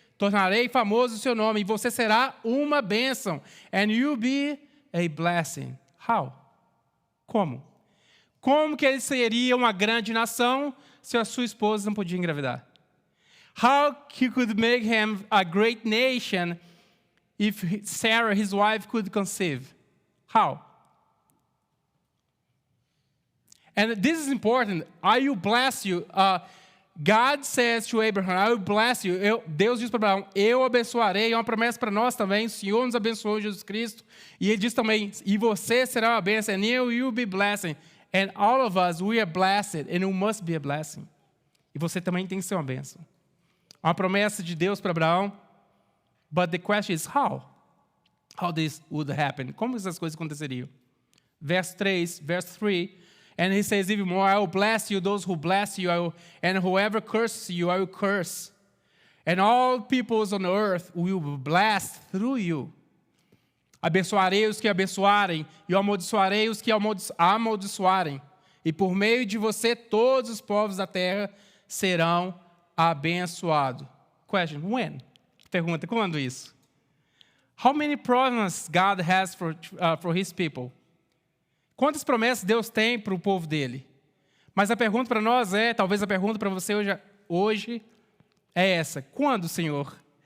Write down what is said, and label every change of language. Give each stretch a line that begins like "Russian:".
Portuguese: Tornarei famoso o seu nome e você será uma bênção.
English: And you'll be a blessing. How?
Portuguese: Como? Como que ele seria uma grande nação se a sua esposa não podia engravidar?
English: How he could make him a great nation if Sarah, his wife, could conceive? How? And this is important. I will bless you. God says to Abraham, I will bless you.
Portuguese: Deus diz para Abraão, eu abençoarei. É uma promessa para nós também. O Senhor nos abençoou, Jesus Cristo. E ele diz também, e você será uma bênção.
English: And you will be blessing. And all of us, we are blessed, and you must be a blessing.
Portuguese: E você também tem que ser uma bênção. Uma promessa de Deus para Abraão.
English: But the question is how? How this would happen?
Portuguese: Como essas coisas aconteceriam?
English: Verse 3. And he says even more, I will bless you, those who bless you, and whoever curses you, I will curse. And all peoples on earth will be blessed through you.
Portuguese: Abençoarei os que abençoarem, e amaldiçoarei os que amaldiçoarem. E por meio de você, todos os povos da terra serão abençoados.
English: Question, when?
Portuguese: Pergunta, quando isso?
English: How many promises God has for his people?
Portuguese: Quantas promessas Deus tem para o povo dele? Mas a pergunta para nós talvez a pergunta para você hoje é essa. Quando, Senhor?